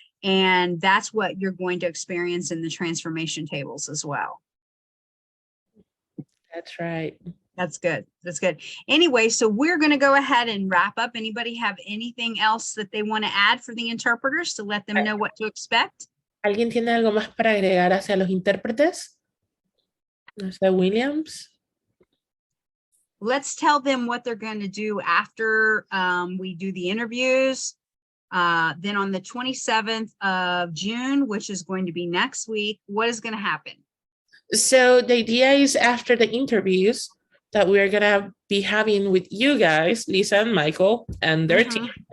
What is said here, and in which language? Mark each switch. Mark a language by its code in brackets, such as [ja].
[en] And that's what you're going to experience in the transformation tables as well. That's right. That's good. That's good. Anyway, so we're going to go ahead and wrap up. Anybody have anything else that they want to add for the interpreters to let them know what to expect? [es] ¿Alguien tiene algo más para agregar hacia los intérpretes? No sé, Williams. [en] Let's tell them what they're going to do after we do the interviews. Then on the 27th of June, which is going to be next week, what is going to happen? So the idea is after the interviews that we're going to be having with you guys, Lisa and Michael and their team.